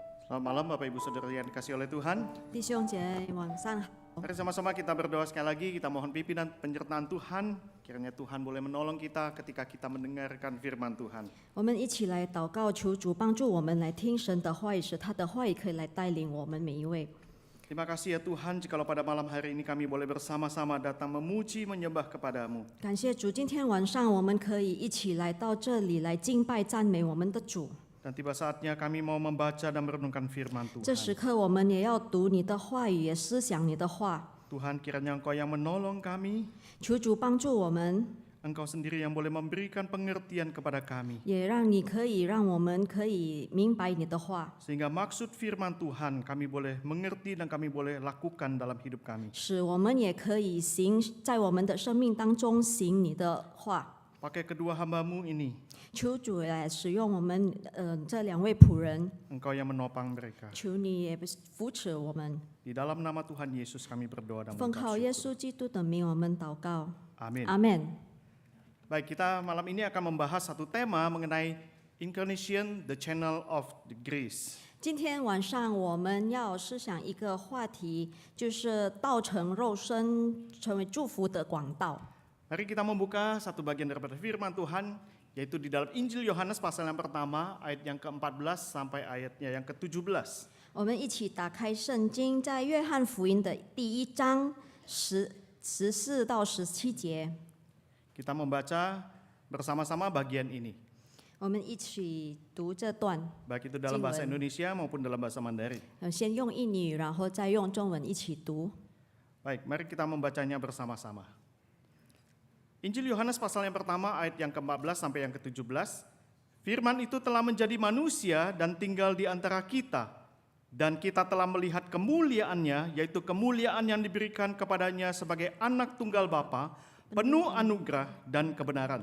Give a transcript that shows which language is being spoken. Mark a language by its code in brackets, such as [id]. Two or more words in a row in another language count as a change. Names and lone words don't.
[id] Selamat malam Bapak Ibu Saudara yang dikasihi oleh Tuhan. [zh] 弟兄姐妹晚上好， [id] Mari sama-sama kita berdoa sekali lagi, kita mohon pimpinan penyertaan Tuhan. Kiranya Tuhan boleh menolong kita ketika kita mendengarkan firman Tuhan. [zh] 我们一起来祷告，求主帮助我们来听神的话语，使他的话语可以来带领我们每一位。 [id] Terima kasih ya Tuhan, jikalau pada malam hari ini kami boleh bersama-sama datang memuji, menyembah kepadamu. [zh] 感谢主，今天晚上我们可以一起来到这里来敬拜赞美我们的主。 [id] Dan tiba saatnya kami mau membaca dan merenungkan firman [zh] 这时 [id] Tuhan. [zh] 刻我们也要读你的话语，也思想你的话。 [id] Tuhan, kiranya Engkau yang menolong kami, [zh] 求主帮助我们， [id] Engkau sendiri yang boleh memberikan pengertian kepada kami. [zh] 也让我们可以明白你的话， [id] Sehingga maksud firman Tuhan kami boleh mengerti dan kami boleh lakukan dalam hidup kami. [zh] 使我们也可以在我们的生命当中行你的话。 [id] Pakai kedua hamba-Mu ini, [zh] 求主来使用我们这两位仆人。 [id] Engkau yang menopang mereka. [zh] 求你也扶持我们， [id] Di dalam nama Tuhan Yesus kami berdoa dan [zh] 奉 [id] mengucap [zh] 靠耶 [id] syukur. [zh] 稣基督的名，我们祷告， [id] Amin. [zh] 阿门。 [id] Baik, kita malam ini akan membahas satu tema mengenai [en] Incarnation, the Channel of the Grace. [zh] 今天晚上我们要思想一个话题，就是道成肉身，成为祝福的广道。 [id] Mari kita membuka satu bagian daripada firman Tuhan, yaitu di dalam Injil Yohanes pasal yang pertama, ayat yang ke-14 sampai ayatnya yang ke-17. [zh] 我们一起打开圣经，在约翰福音的第1章14到17节， [id] Kita membaca bersama-sama bagian ini, [zh] 我们一起读这段。 [id] baik itu dalam bahasa Indonesia maupun dalam bahasa Mandarin. [zh] 先用印尼语，然后再用中文一起读。 [id] Baik, mari kita membacanya bersama-sama. Injil Yohanes pasal yang pertama ayat yang ke-14 sampai yang ke-17. Firman itu telah menjadi manusia dan tinggal di antara kita. Dan kita telah melihat kemuliaannya, yaitu kemuliaan yang diberikan kepadanya sebagai anak tunggal Bapa, penuh anugerah dan kebenaran.